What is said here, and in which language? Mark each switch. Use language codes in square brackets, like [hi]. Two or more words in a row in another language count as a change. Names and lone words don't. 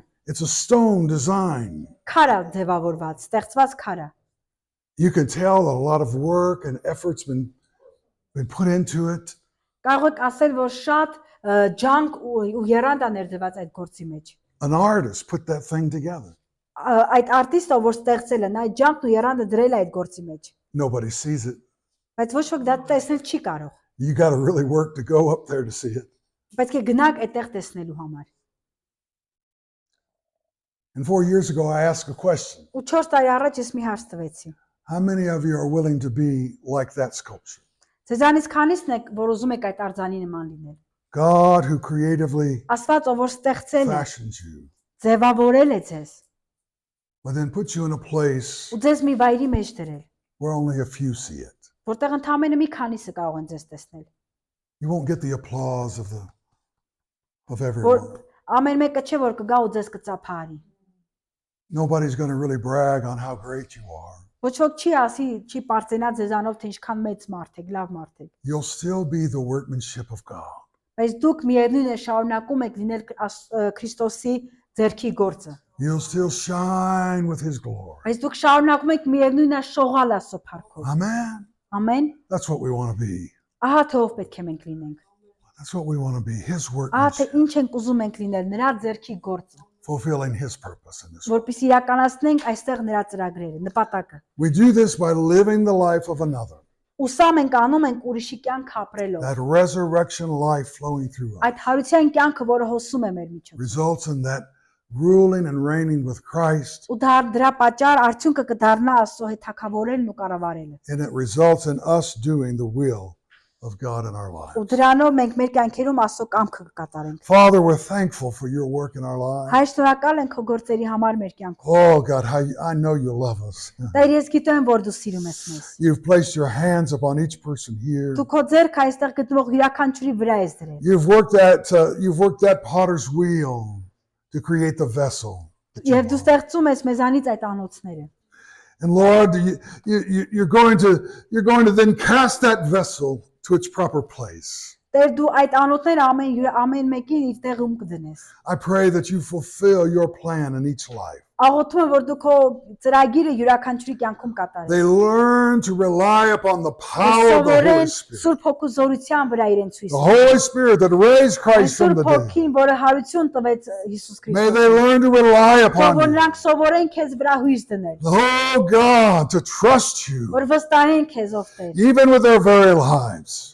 [en] It's a stone design. [hy] քարա ձևավորված, ստեղծված քարա։ [en] You can tell that a lot of work and effort's been put into it. [hy] Կարող եք ասել, որ շատ ջանք ու եռանդ է ներդրված այդ գործի մեջ։ [en] An artist put that thing together. [hy] Այդ արտիստը, որ ստեղծել է, նա այդ ջանքն ու եռանդը դրել է այդ գործի մեջ։ [en] Nobody sees it. [hy] Բայց ոչ ոք դա տեսնել չի կարող։ [en] You got to really work to go up there to see it. [hy] Պետք է գնաք այդտեղ տեսնելու համար։ [en] And 4 years ago, I asked a question. [hy] Ու 4 տարի առաջ ես մի հարց տվեցի։ [en] How many of you are willing to be like that sculpture? [hy] Ձեզանից քանիսն եք, որ ուզում եք այդ արձանի նման լինել։ [en] God who creatively [hy] Աստված, ով որ ստեղծել է, [en] fashions you, [hy] ձևավորել է ձեզ, [en] but then puts you in a place [hy] ու ձեզ մի վայրի մեջ դրել, [en] where only a few see it. [hy] որտեղ ընդամենը մի քանիսը կարող են ձեզ տեսնել։ [en] You won't get the applause of [hy] Որ [en] everyone. [hy] ամեն մեկը չէ որ կգա ու ձեզ կծափահարի։ [en] Nobody's going to really brag on how great you are. [hy] Ոչ ոք չի ասի, չի պարծենա ձեզանով, թե ինչքան մեծ մարդ եք, լավ մարդ եք։ [en] You'll still be the workmanship of God. [hy] Բայց դուք միևնույն է շարունակում եք լինել Քրիստոսի ձեռքի գործը։ [en] You'll still shine with his glory. [hy] Բայց դուք շարունակում եք միևնույն է շողալ Աստծո փառքով։ [en] Amen. [hy] Ամեն։ [en] That's what we want to be. [hy] Ահա թե ով պետք է մենք լինենք։ [en] That's what we want to be. His [hy] Ահա թե [en] workmanship, [hy] ինչ ենք ուզում ենք լինել, նրա ձեռքի գործը, [en] fulfilling his purpose in this world. [hy] որպեսզի իրականացնենք այստեղ նրա ծրագրերը, նպատակը։ [en] We do this by living the life of another. [hy] Ու սա մենք անում ենք ուրիշի կյանք ապրելով։ [en] That resurrection life flowing through us [hy] Այդ հարության կյանքը, որը հոսում է մեր միջոցով։ [en] results in that ruling and reigning with Christ, [hy] Ու դրա պատճառ արդյունքը կդառնա Աստծո հետ թակավորելն ու կառավարելը։ [en] and it results in us doing the will of God in our lives. [hy] Ու դրանով մենք մեր կյանքերում Աստծո կամքը կկատարենք։ [en] Father, we're thankful for your work in our lives. [hy] Հայր շնորհակալ ենք քո գործերի համար մեր կյանքում։ [en] Oh God, I know you love us. [hy] Տեր, ես գիտեմ, որ դու սիրում ես մեզ։ [en] You've placed your hands upon each person here. [hy] Դու քո ձեռքը այստեղ գտնվող յուրաքանչյուրի վրա ես դրել։ [en] You've worked that potter's wheel to create the vessel. that you [hy] Եվ դու [en] want. [hy] ստեղծում ես մեզանից այդ անոթները։ [en] And Lord, you're going to then cast that vessel to its proper place. [hy] Տեր, դու այդ անոթները ամեն մեկին իր տեղում կդնես։ [en] I pray that you fulfill your plan in each life. [hy] Աղոթում եմ, որ դու քո ծրագիրը յուրաքանչյուրի կյանքում կատարես։ [en] They learn to rely upon the power of the Holy [hy] Սովորեն [en] Spirit. [hy] Սուրբ Հոգու զորության վրա իրենց [en] The [hy] հույսը։ [en] Holy Spirit that raised Christ from [hy] Սուրբ [en] the dead. [hy] Հոգին, որը հարություն տվեց Հիսուս [en] May [hy] Քրիստոսին։ [en] they learn to rely [hy] Որ [en] upon you. [hy] նրանք սովորեն քեզ վրա հույս դնել, [en] Oh God, to trust you, [hy] որ վստահեն քեզ ով Տեր։ [en] even with their very lives.